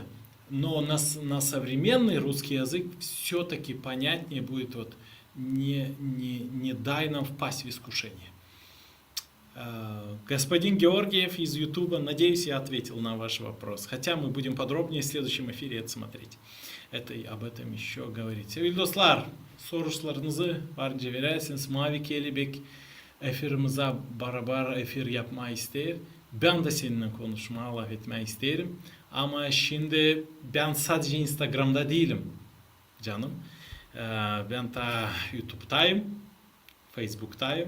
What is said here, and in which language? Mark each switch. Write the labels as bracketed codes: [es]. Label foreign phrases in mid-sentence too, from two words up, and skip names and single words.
[ru] Но на современный русский язык все-таки понятнее будет вот не дай нам впасть в искушение. Господин Георгиев из Ютуба, надеюсь, я ответил на ваш вопрос. Хотя мы будем подробнее в следующем эфире это смотреть. Об этом еще говорить. [gag] Sevgili dostlar, sorularınızı varınca verirseniz Mavi Kelebek efirimize beraber efir yapmayı ister. Ben de seninle konuşmaya laf etmeyi isterim. Ama şimdi ben sadece Instagram'da değilim canım. Ben de YouTube'dayım, Facebook'tayım.